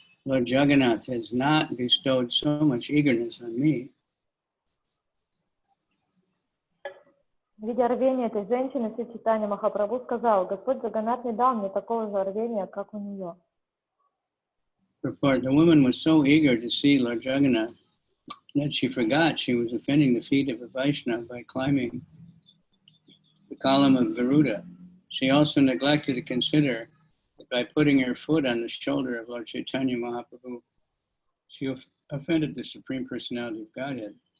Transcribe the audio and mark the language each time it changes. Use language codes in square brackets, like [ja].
[en] Lord Jagannath has not bestowed so much eagerness on me. [ru] Видя рвение этой женщины, Шри Чайтанья Махапрабху сказал: Господь Джаганнат не дал мне такого же рвения, как у нее. [en] For the woman was so eager to see Lord Jagannath that she forgot she was offending the feet of a Vaishnava by climbing the column of Garuda. She also neglected to consider that by putting her foot on the shoulder of Lord Chaitanya Mахапрабху, she offended the Supreme Personality of Godhead.